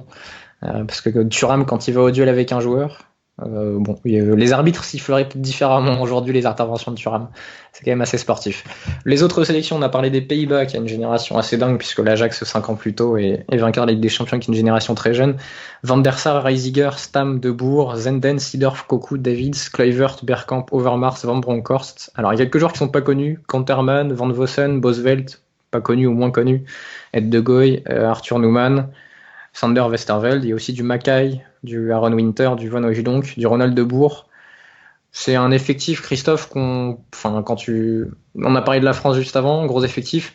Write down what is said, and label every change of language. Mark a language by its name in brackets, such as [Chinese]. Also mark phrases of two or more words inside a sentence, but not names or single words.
[French] Parce que Thuram, quand il va au duel avec un joueur, les arbitres siffleraient différemment aujourd'hui les interventions de Thuram. C'est quand même assez sportif. Les autres sélections, on a parlé des Pays-Bas, qui a une génération assez dingue, puisque l'Ajax 5 ans plus tôt est vainqueur de la Ligue des Champions, qui est une génération très jeune. Van der Sar, Reisiger, Stam, De Boer, Zenden, Seedorf, Cocu, Davids, Kluivert, Bergkamp, Overmars, Van Bronckhorst. Alors il y a quelques joueurs qui sont pas connus: Kanterman, Van Vossen, Bosvelt, pas connus ou moins connus, Ed de Goey, Arthur Newman, Sander Westerveld. Il y a aussi du Mackay, du Aaron Winter, du Van Hooijdonk, du Ronald de Boer. C'est un effectif, Christophe, on a parlé de la France juste avant, gros effectif.